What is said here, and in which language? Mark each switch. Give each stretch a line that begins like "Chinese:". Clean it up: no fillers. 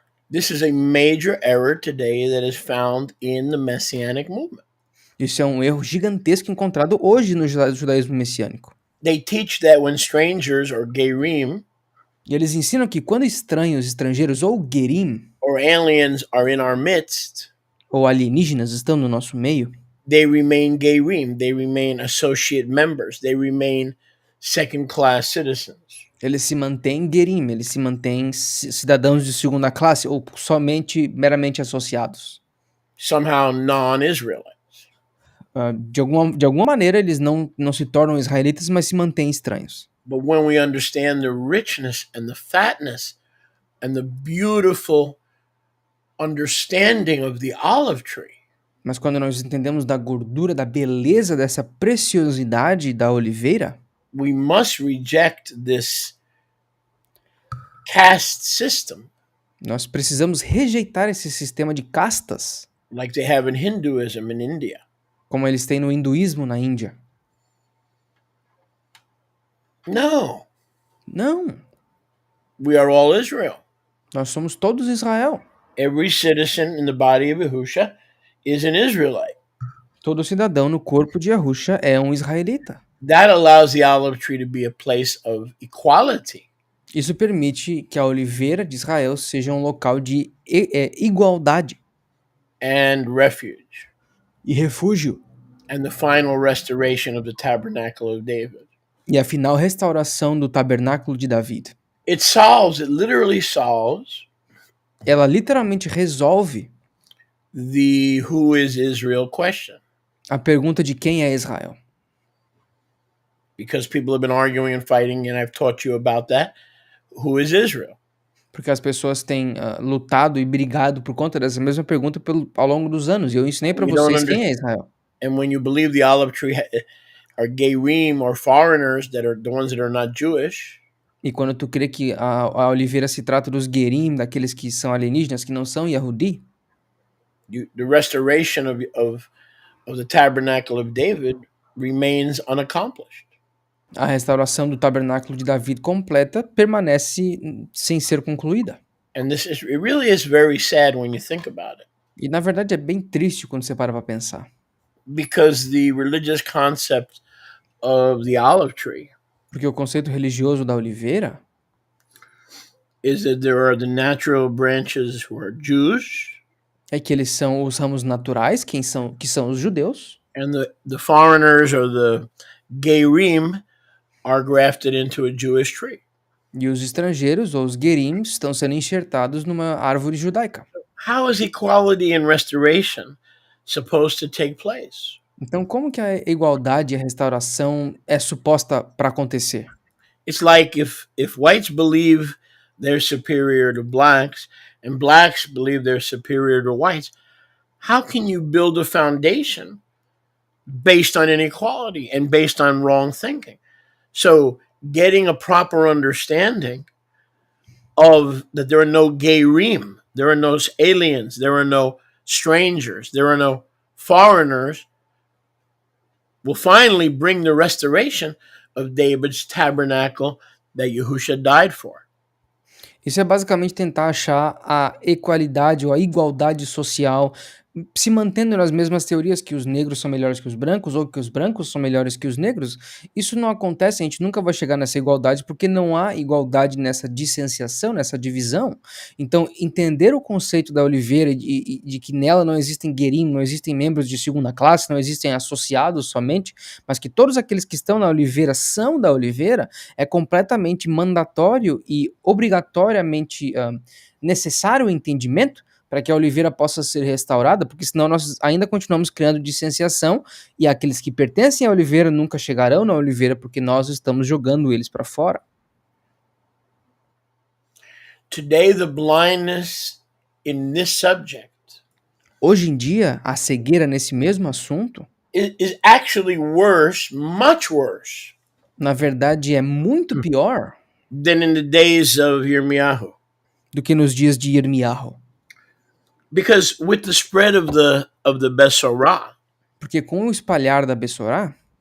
English: This is a major error today that is found in the Messianic movement.
Portuguese: Isso é um erro gigantesco encontrado hoje no judaísmo messiânico.
English: They teach that when strangers or Gerim
Portuguese: E eles ensinam que quando estranhos, estrangeiros ou Gerim,
English: or aliens are in our midst,
Portuguese: ou alienígenas estão no nosso meio,
English: they remain Gerim, they remain associate members, they remain second-class citizens.
Portuguese: eles se mantêm Gerim, eles se mantêm cidadãos de segunda classe ou somente meramente associados.
English: Somehow non-Israelites.
Portuguese: De alguma maneira eles não se tornam israelitas, mas se mantêm estranhos.
English: But when we understand the richness and the fatness and the beautiful understanding of the olive tree,
Portuguese: Mas quando nós entendemos da gordura, da beleza, dessa preciosidade da oliveira,
English: we must reject this caste system
Portuguese: nós precisamos rejeitar esse sistema de castas,
English: like they have in Hinduism in India.
Portuguese: como eles têm no hinduísmo na Índia.
English: No,
Portuguese: Não,
English: we are all Israel.
Portuguese: nós somos todos Israel.
English: Every citizen in the body of Yahusha is an Israelite.
Portuguese: Todo cidadão no corpo de Yahusha é um israelita.
English: That allows the olive tree to be a place of equality.
Portuguese: Isso permite que a oliveira de Israel seja um local de igualdade
English: And refuge,
Portuguese: e refúgio,
English: and the final restoration of the tabernacle of David.
Portuguese: e a final restauração do tabernáculo de David.
English: It literally solves
Portuguese: Ela literalmente resolve
English: the who is Israel question.
Portuguese: a pergunta de quem é Israel.
English: Because people have been arguing and fighting, and I've taught you about that. Who is Israel?
Portuguese: Porque as pessoas têm lutado e brigado por conta dessa mesma pergunta ao longo dos anos. E eu ensinei para vocês quem é Israel.
English: And when you believe the olive tree are Gerim or foreigners that are the ones that are not Jewish,
Portuguese: E quando tu crê que a oliveira se trata dos Gerim, daqueles que são alienígenas, que não são Yahudi,
English: the restoration of the tabernacle of David remains unaccomplished.
Portuguese: a restauração do tabernáculo de David completa permanece sem ser concluída.
English: And it really is very sad when you think about it.
Portuguese: E na verdade é bem triste quando você para pensar.
English: Because the religious concept of the olive tree
Portuguese: Porque o conceito religioso da oliveira
English: is that there are the natural branches who are Jews,
Portuguese: é que eles são os ramos naturais, que são os judeus,
English: and the foreigners or the Gerim are grafted into a Jewish tree.
Portuguese: e os estrangeiros, ou os Gerim, estão sendo enxertados numa árvore judaica.
English: How is equality and restoration supposed to take place?
Portuguese: Então, como que a igualdade e a restauração é suposta para acontecer?
English: It's like if whites believe they're superior to blacks and blacks believe they're superior to whites, how can you build a foundation based on inequality and based on wrong thinking? So getting a proper understanding of that there are no Gerim, there are no aliens, there are no strangers, there are no foreigners, will finally bring the restoration of David's tabernacle that Yahusha died for.
Portuguese: Isso é basicamente tentar achar a equalidade ou a igualdade social se mantendo nas mesmas teorias que os negros são melhores que os brancos ou que os brancos são melhores que os negros, isso não acontece, a gente nunca vai chegar nessa igualdade porque não há igualdade nessa dissenciação, nessa divisão. Então, entender o conceito da oliveira e de que nela não existem guerim, não existem membros de segunda classe, não existem associados somente, mas que todos aqueles que estão na oliveira são da oliveira, é completamente mandatório e obrigatoriamente necessário o entendimento para que a oliveira possa ser restaurada, porque senão nós ainda continuamos criando dissociação e aqueles que pertencem à oliveira nunca chegarão na oliveira porque nós estamos jogando eles para fora.
English: Today, the blindness in this subject
Portuguese: Hoje em dia, a cegueira nesse mesmo assunto,
English: is actually worse, much worse,
Portuguese: na verdade, é muito pior
English: than in the days of Yirmiyahu.
Portuguese: do que nos dias de Irmiyahu.
English: Because with the spread of the Besorah,
Portuguese: Porque com o espalhar da Bessorá,